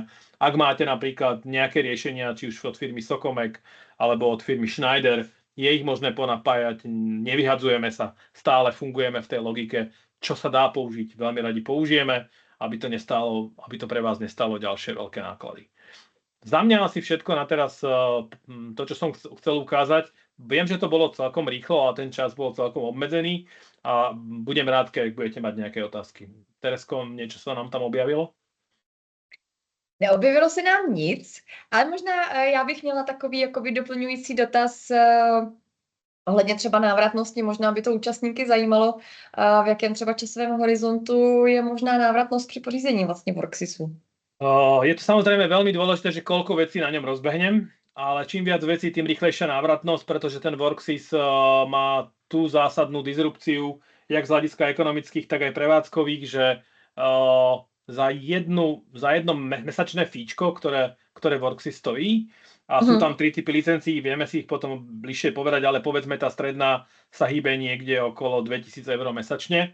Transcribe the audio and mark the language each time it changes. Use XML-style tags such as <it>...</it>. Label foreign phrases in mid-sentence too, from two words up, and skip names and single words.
<sk>Ak máte napríklad nejaké riešenia, či už od firmy Socomec alebo od firmy Schneider, je ich možné ponapájať, nevyhadzujeme sa, stále fungujeme v tej logike, čo sa dá použiť, veľmi radi použijeme, aby to pre vás nestalo ďalšie veľké náklady. Za mňa asi všetko na teraz to, čo som chcel ukázať. Viem, že to bolo celkom rýchlo a ten čas bol celkom obmedzený a budem rád, keď budete mať nejaké otázky. Teresko, niečo sa nám tam objavilo?</sk> <cs>Neobjevilo se nám nic, ale možná já bych měla takový jakoby doplňující dotaz ohledně třeba návratnosti, možná by to účastníky zajímalo, v jakém třeba časovém horizontu je možná návratnost při pořízení vlastně Worksisu.</cs> <sk>Je to samozrejme veľmi dôležité, že koľko vecí na ňom rozbehnem, ale čím viac vecí, tým rýchlejšia návratnosť, pretože ten Worksys má tú zásadnú disrupciu, jak z hľadiska ekonomických, tak aj prevádzkových, že za jedno mesačné fíčko, ktoré Worksys stojí, a sú tam 3 typy licencií, vieme si ich potom bližšie povedať, ale povedzme tá stredná sa hýbe niekde okolo 2000 € mesačne.</sk>